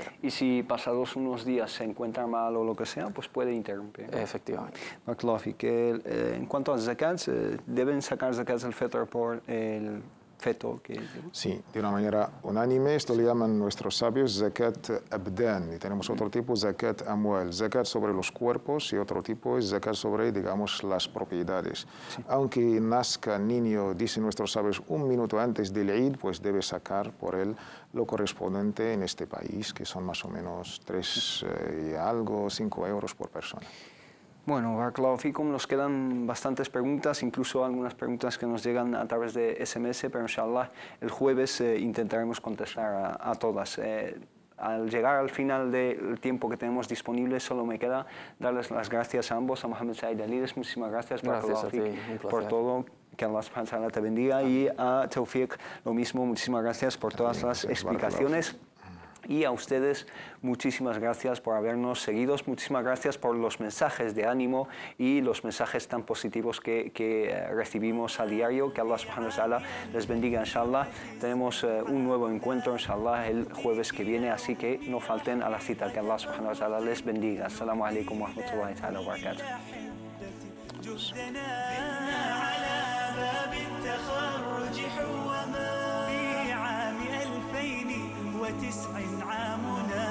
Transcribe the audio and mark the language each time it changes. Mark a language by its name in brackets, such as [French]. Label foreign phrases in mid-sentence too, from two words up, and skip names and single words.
[Spanish] Y si pasados unos días se encuentra mal o lo que sea, pues puede interrumpir. Efectivamente. En cuanto a zakat, ¿deben sacar [Arabic] زكاة الفطر [Spanish] por el feto? Sí, de una manera unánime. Esto le llaman nuestros sabios [Arabic] زكاة الأبدان. [Spanish] Y tenemos otro tipo, [Arabic] زكاة الأموال, [Spanish] zakat sobre los cuerpos, y otro tipo es zakat sobre, digamos, las propiedades. Aunque nazca niño, dicen nuestros sabios, 1 minuto antes del Eid, pues debe sacar por él lo correspondiente en este país, que son más o menos 3 y algo, 5 euros por persona. Bueno, [Arabic] بارك الله فيكم, [Spanish] nos quedan bastantes preguntas, incluso algunas preguntas que nos llegan a través de SMS, pero inshallah el jueves intentaremos contestar a todas. Al llegar al final del tiempo que tenemos disponible, solo me queda darles las gracias a ambos, a Mohamed Said Alides, muchísimas gracias, por todo. Que [Arabic] الله سبحانه وتعالى [Spanish] te bendiga, y a Tawfiq lo mismo, muchísimas gracias por todas las explicaciones. Y a ustedes, muchísimas gracias por habernos seguido, muchísimas gracias por los mensajes de ánimo y los mensajes tan positivos que recibimos a diario. Que [Arabic] الله سبحانه وتعالى [Spanish] les bendiga, inshallah. Tenemos un nuevo encuentro, inshallah, el jueves que viene, así que no falten a la cita. Que [Arabic] الله سبحانه وتعالى [Spanish] les bendiga. [Arabic] السلام عليكم ورحمة الله تعالى وبركاته. في عام 2009 عام